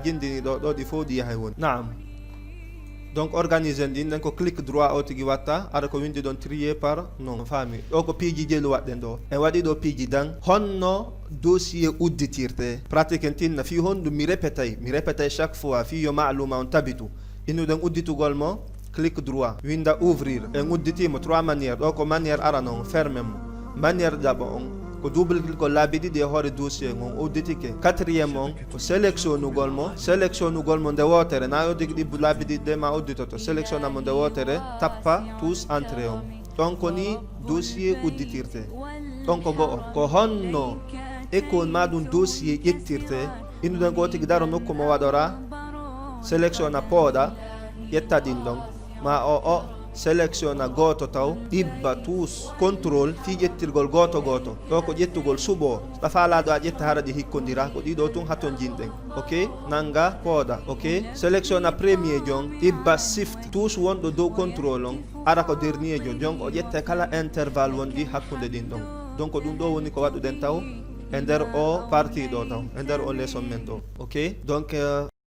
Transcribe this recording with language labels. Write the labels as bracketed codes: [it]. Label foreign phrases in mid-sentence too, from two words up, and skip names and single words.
[ff] jindini ɗo ɗi fof ɗi yahay woni naam [fr] donc organisé [ff] ɗin nden ko [fr] clic droit [ff] o tigui watta aɗa ko windi ɗon [fr] trier par [ff] non faami ɗo ko piiji jelu waɗɗen ɗo en waɗi ɗo piiji dan honno dossier udditirte pratique en tinna fi honɗum mi répétay [fr] chaque fois [ff] fi yo maaluma on tabitu innuɗen udditugol mo [fr] clic droit [ff] winda ouvrir e udditimo 3 manière ɗo ko manière arano on ferme mo manière ɗaɓo on ko [fr] double clic [ff] ko laabi ɗiɗi e hoore dossier on udditike quatrième on ko sélectionnugol mo nde wotere na yoddiki ɗi laabi ɗiɗi de ma udditoto sélectionnamo nde wotere tappa [fr] tous entré [ff] on ɗon ko ni dossier udditirte ɗon ko go'o ko honno école ma ɗum dossier ƴettirte innuɗen ko tigi daro nokku mo waɗora sélectionna pooɗa ƴetta ɗin ɗon ma o sélectionna goto taw ɗibba tous contrôle fi ƴettirgol goto ɗo ko ƴettugol suɓo ɗafalaɗo a ƴetta hara ɗi hikkodira ko ɗiɗo tun haton jinɗen ok nanga pooɗa ok sélectionna premier jon ɗibba shift tous wonɗo dow contrôle on ara ko dernier jon o ƴette kala intervalle wonɗi hakkude ɗin ɗon donc ɗum ɗo woni ko waɗuɗen taw e nder o partie ɗo taw e nder o leçon men ɗo ok donc